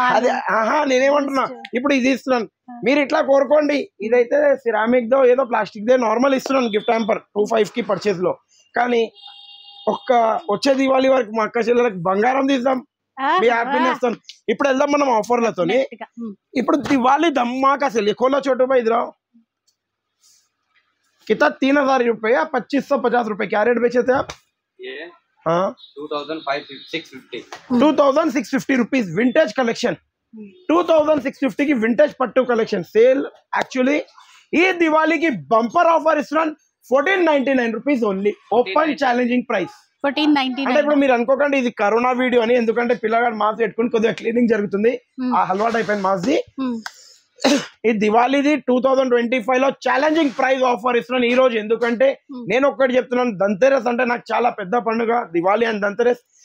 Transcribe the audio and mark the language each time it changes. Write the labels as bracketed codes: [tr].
[te] అదే నేనేమంటున్నా, ఇప్పుడు ఇది ఇస్తున్నాను, మీరు ఇట్లా కోరుకోండి. ఇదైతే సిరామిక్ దో ఏదో ప్లాస్టిక్ దే నార్మల్ ఇస్తున్నాను గిఫ్ట్ హ్యాంపర్ 2500 కి పర్చేస్ లో. కానీ ఒక్క వచ్చే దివాళీ వరకు మా అక్క చెల్లెలకు బంగారం తీద్దాం, మీ హ్యాపీనెస్ తో. ఇప్పుడు వెళ్దాం మనం ఆఫర్లతో. [hi] ఇప్పుడు दिवाली धमाका से खोलो छोटू भाई इधर आओ. कितना 3000 रुपए या 2550 रुपए क्या रेट बेचे थे आप? ये हाँ 2650 रुपीज विंटेज कलेक्शन. 2650 की विंटेज पट्टू कलेक्शन सेल. एक्चुअली ये दिवाली की बंपर ऑफर इस 1499 rupees only. [te] Open challenging price 1499. అంటే ఇప్పుడు మీరు అనుకోకండి ఇది కరోనా వీడియో అని, ఎందుకంటే పిల్లగాడు మాస్క్ పెట్టుకుని కొద్దిగా క్లీనింగ్ జరుగుతుంది, ఆ అలవాటు అయిపోయింది మాస్క్ ది. ఈ దివాళీది 2025 లో ఛాలెంజింగ్ ప్రైస్ ఆఫర్ ఇస్తున్నాను ఈ రోజు. ఎందుకంటే నేను ఒక్కటి చెప్తున్నాను, ధన్తెరస్ అంటే నాకు చాలా పెద్ద పండుగ, దివాళీ అండ్ ధన్తెరస్.